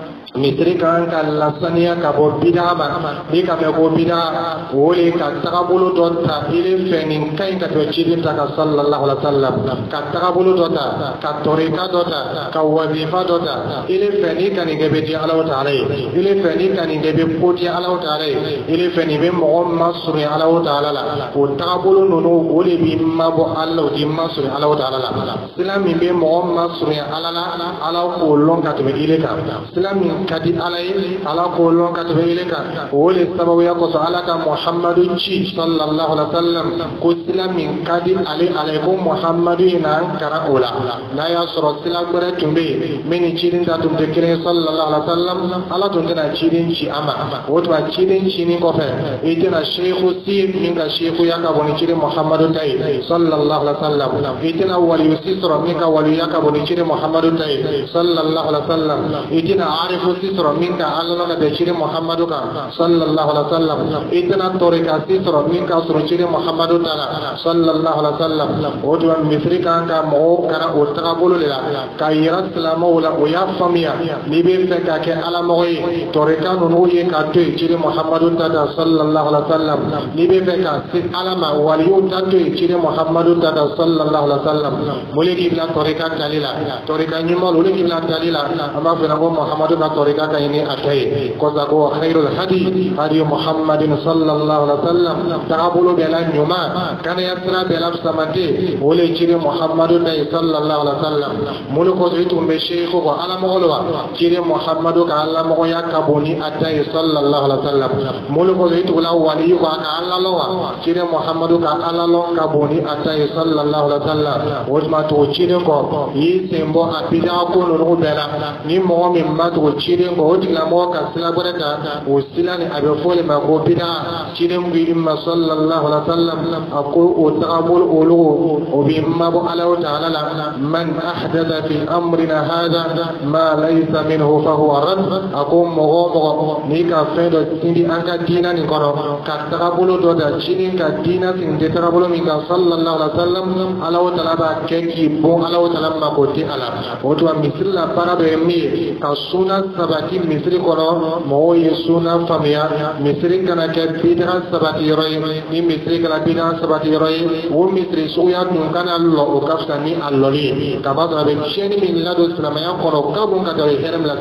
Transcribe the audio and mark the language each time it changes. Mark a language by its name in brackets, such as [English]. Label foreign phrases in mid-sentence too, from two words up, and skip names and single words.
[Bambara] misiri kan ka lasaniya ka bɔ bida ma ni ka mɛ ko bida o le ka tagabolo dɔ ta ile fɛ nin ka ɲi ka tɛmɛ ciden ta ka [Arabic] صلى الله عليه وسلم [Bambara] ka tagabolo dɔ ta ka tɔrika dɔ ta ka wazifa dɔ ta ile fɛ ni ka nin kɛ bɛ di Alahu Taala ye ile fɛ ni ka nin kɛ bɛ ko di Alahu Taala ye ile fɛ nin bɛ mɔgɔ masurunya Alahu Taala la o tagabolo ninnu o de b'i mabɔ Ala o t'i masurunya Alahu Taala la sila min bɛ mɔgɔ masurunya Ala la Ala k'o lɔn ka tɛmɛ ile kan sila min ka di Ala ye Ala k'o lɔn ka tɛmɛ ile kan o de sababuya kosɔn Ala ka Muhammadu ci [Arabic] صلى الله عليه وسلم [Bambara] ko sila min ka di ale ye ko Muhammadu ye n'an kara o la n'a y'a sɔrɔ sila wɛrɛ tun bɛ yen min ni ciden ta tun tɛ kelen ye [Arabic] صلى الله عليه وسلم [Bambara] Ala tun tɛna ciden ci a ma o tuma ciden cinin kɔfɛ i tɛna seku si min ka sekuya ka bɔ ni ciden Muhammadu ta ye [Arabic] صلى الله عليه وسلم [Bambara] i tɛna waliyu si sɔrɔ min ka waliyuya ka bɔ ni ciden Muhammadu ta ye [Arabic] صلى الله عليه وسلم [Bambara] i tɛna arifu si sɔrɔ min ka Ala ka bɛn ciden Muhammadu kan [Arabic] صلى الله عليه وسلم [Bambara] i tɛna tɔrika si sɔrɔ min ka sɔrɔ ciden Muhammadu ta la [Arabic] صلى الله عليه وسلم [Bambara] o tuma misiri kan ka mɔgɔw kara o tagabolo de la ka yira silamɛw la o y'a faamuya n'i bɛ fɛ ka kɛ Alamɔgɔ ye tɔrika ninnu ye ka to yen ciden Muhammadu ta da [Arabic] صلى الله عليه وسلم [Bambara] n'i bɛ fɛ ka se Ala ma waliyuw ta to yen ciden Muhammadu ta da [Arabic] صلى الله عليه وسلم [Bambara] mun de k'i bila tɔrika tali la tɔrika ɲuman olu k'i bila tali la an b'a fɛ ko Muhammadu ka tɔrika ka ɲini a ta ye kɔsa ko [Arabic] خير الهدي هدي محمد صلى الله عليه وسلم [Bambara] tagabolo bɛɛ la ɲuman kɛnɛya sira bɛɛ la samate o le ciden Muhammadu ta ye [Arabic] صلى الله عليه وسلم [Bambara] mun kɔsɔn i tun bɛ seku ko Alamɔgɔ lo wa ciden Muhammadu ka Alamɔgɔya ka bon ni a ta ye [Arabic] صلى الله عليه وسلم [Bambara] mun kɔsɔn i tugula waliyu ko a ka Ala lɔn wa ciden Muhammadu ka Ala lɔn ka bon ni a ta ye [Arabic] صلى الله عليه وسلم [Bambara] o tuma tugu ciden kɔ i y'i sen bɔ a bidaa ko ninnu bɛɛ la ni mɔgɔ min ma tugu ciden kɔ o tigilamɔgɔ ka sira wɛrɛ ta o sira ni a bɛ fɔ o de ma ko bidaa ciden ko i ma [Arabic] صلى الله عليه وسلم [Bambara] a ko o tagabolo olu o bɛ mabɔ Alahu Taala la [Arabic] من أحدث في أمرنا هذا ما ليس منه فهو رد [Bambara] a ko mɔgɔ n'i ka fɛn dɔ sindi an ka diina nin kɔnɔ ka tagabolo dɔ da ciden ka diina sin tɛ tagabolo min kan [Arabic] صلى الله عليه وسلم [Bambara] Alahu Taala b'a kɛ k'i bon Alahu Taala mako tɛ a la o tuma misiri la baara dɔ ye min ye ka suna sabati misiri kɔnɔ mɔgɔw ye suna faamuya misiri kana kɛ bidaa sabati yɔrɔ ye ni misiri kɛra bidaa sabati yɔrɔ ye o misiri suguya dun kana lɔ o ka fisa ni a lɔli ye ka ba sɔrɔ a bɛ tiɲɛni min ladon silamɛya kɔnɔ o ka bon ka tɛmɛ hɛrɛ min